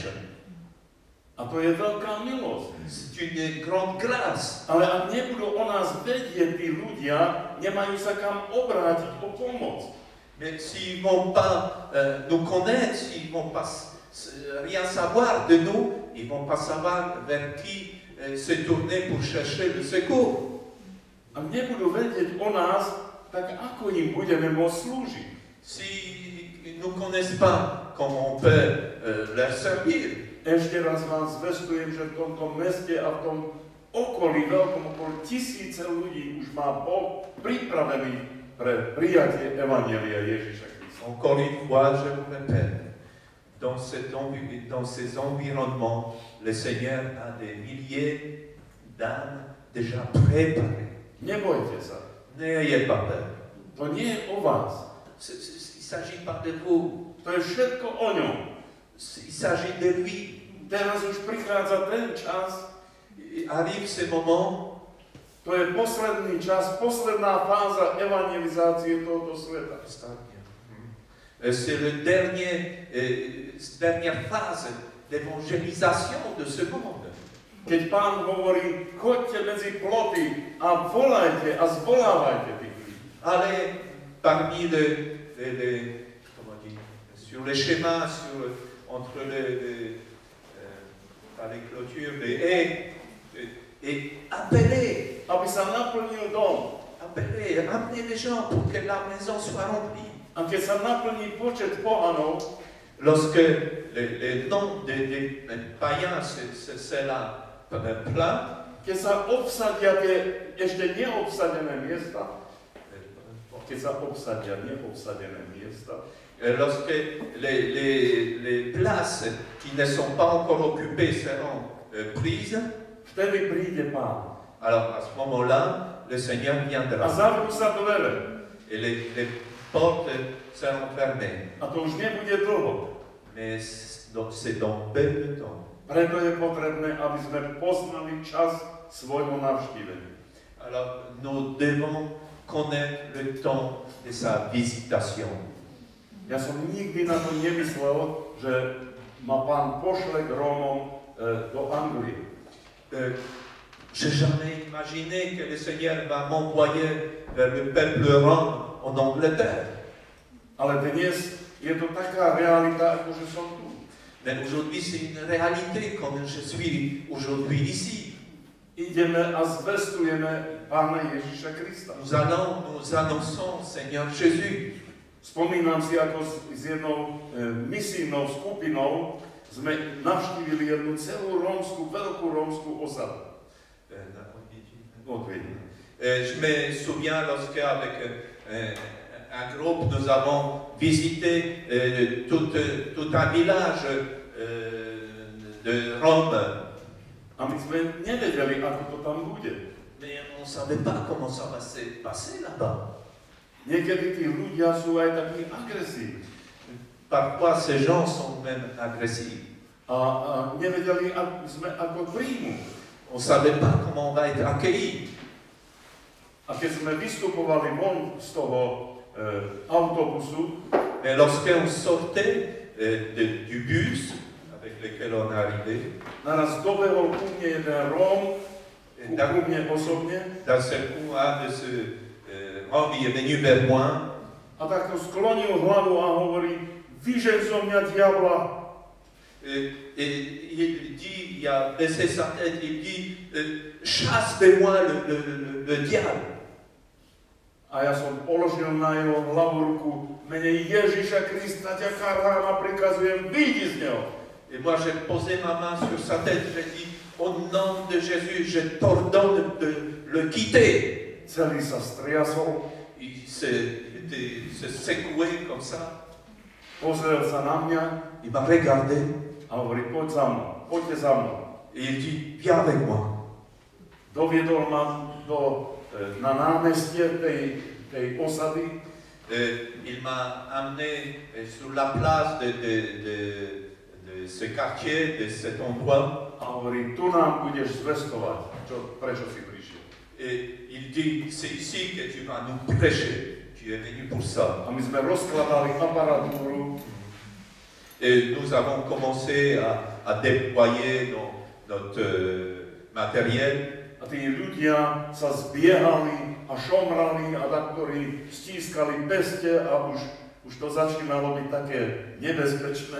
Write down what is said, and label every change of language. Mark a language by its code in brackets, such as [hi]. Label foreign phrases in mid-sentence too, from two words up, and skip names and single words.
[sk] A to je veľká milosť. [fr] C'est une grande grâce. [sk] Ale ak nebudú o nás vedieť tí ľudia, nemajú sa kam obrátiť o pomoc. [fr] Mais s'ils ne vont pas nous connaître, s'ils ne vont pas rien savoir de nous, ils ne vont pas savoir vers qui se tourner pour chercher le secours. [sk] Ak nebudú vedieť o nás, tak ako im budeme môcť slúžiť? [fr] S'ils ne nous connaissent pas, comment on peut leur servir? [sk] Ešte raz vám zvestujem, že v tomto meste a v tom okolí, veľkom okolí tisíce ľudí už má Boh pripravený pre prijatie Evanjelia Ježiša Krista. [fr] Encore une fois, je vous répète, dans ces environnements, le Seigneur a des milliers d'âmes déjà préparées. [sk] Nebojte sa. [fr] N'ayez pas peur. [sk] To nie je o vás. [fr] Il ne s'agit pas de vous. [sk] To je všetko o ňom. [fr] Il s'agit de lui. [sk] Teraz už prichádza ten čas, [fr] Arrive ce moment, [sk] to je posledný čas, posledná fáza evangelizácie tohoto sveta. [fr] c'est la dernière phase d'évangélisation de ce monde. [sk] Keď Pán hovorí, choďte medzi ploty a volajte a zvolávajte tých ľudí. [fr] Allez parmi comment dire, sur les schémas, entre les clôtures, les haies, et appelez, [sk] Aby sa naplnil dom. [fr] appelez, amenez les gens pour que la maison soit remplie. [sk] A keď sa naplní počet pohanov, [fr] Lorsque les noms des païens, c'est là plein, [sk] keď sa obsadia tie ešte neobsadené miesta, [fr] lorsque les places qui ne sont pas encore occupées seront prises, [sk] vtedy príde Pán. [fr] alors à ce moment-là, le Seigneur [sk] A [fr] viendra [sk] zavrú sa dvere. [fr] et les portes seront fermées. [sk] A to už nebude dlho. [fr] Mais c'est dans peu de temps. [sk] Preto je potrebné, aby sme poznali čas svojho navštívenia. [fr] Alors nous devons connaître le temps de sa visitation. [sk] Ja som nikdy na to nemyslel, že ma Pán pošle k Rómom do Anglie. [fr] J'ai jamais imaginé que le Seigneur va m'envoyer vers le peuple rome en Angleterre. [sk] Ale dnes je to taká realita, ako že som tu. [fr] Mais aujourd'hui, c'est une réalité comme je suis aujourd'hui ici. [sk] Ideme a zvestujeme Pána Ježiša Krista. [fr] Nous annonçons Seigneur Jésus. [sk] Spomínam si, ako s jednou misijnou skupinou sme navštívili jednu celú veľkú rómskú osadu. [fr] Je me souviens lorsque avec un groupe nous avons visité tout un village de Rome. [sk] A my sme nevedeli, ako to tam bude. [fr] Mais on ne savait pas comment ça va se passer là-bas. [sk] Niekedy tí ľudia sú aj takí agresívni. [fr] Parfois, ces gens sont même agressifs. [sk] A nevedeli sme, ako príjmu. [fr] On ne savait pas comment on va être accueillis. [sk] A keď sme vystupovali von z toho autobusu, [fr] Mais lorsqu'on sortait du bus avec lequel on est arrivé, [sk] naraz dobehol ku mne jeden Róm, ku mne osobne, [fr] d'un seul coup, un de ce homme est venu vers moi [sk] a takto sklonil hlavu a hovorí, vyžeň zo mňa diabla. [fr] et il dit, il a baissé sa tête, il dit, chasse de moi le diable. [sk] A ja som položil na jeho hlavu ruku, mene Ježiša Krista ťa karhám a prikazujem, vyjdi z neho. [fr] Et moi, j'ai posé ma main sur sa tête, j'ai dit, au nom de Jésus, je t'ordonne de le quitter. [sk] Celý sa striasol, [fr] Il s'est secoué comme ça. [sk] pozrel sa na mňa [fr] Il m'a regardé [sk] a hovorí, poď za mnou, poďte za mnou. [fr] et il dit, viens avec moi. [sk] Doviedol ma na námestie tej osady. [fr] Il m'a amené sur la place de ce quartier, de cet endroit. [sk] A hovorí, tu nám budeš zvestovať. Prečo si prišiel? [fr] Et il dit, c'est ici que tu vas nous prêcher. Tu es venu pour ça. [sk] A my sme rozkladali aparatúru. [fr] Et nous avons commencé à déployer notre matériel. [sk] A tí ľudia sa zbiehali a šomrali a taktori stískali peste a už to začínalo byť také nebezpečné.